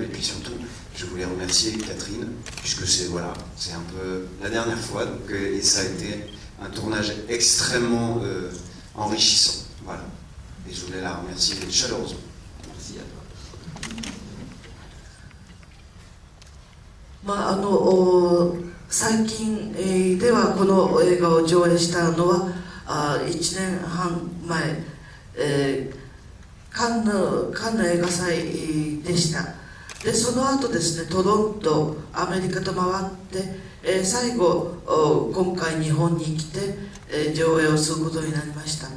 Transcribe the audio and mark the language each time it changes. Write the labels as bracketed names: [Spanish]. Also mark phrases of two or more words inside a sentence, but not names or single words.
[French] Et puis surtout, je voulais remercier Catherine, puisque c'est un peu la dernière fois, donc, et ça a été un tournage extrêmement enrichissant. Voilà. Et je voulais la remercier chaleureusement. Merci à toi. [Japanese] 最近ではこの映画を上映したのは1年半前、カンヌ映画祭でした。でその後ですね、トロント、アメリカと回って、最後今回日本に来て、上映をすることになりました。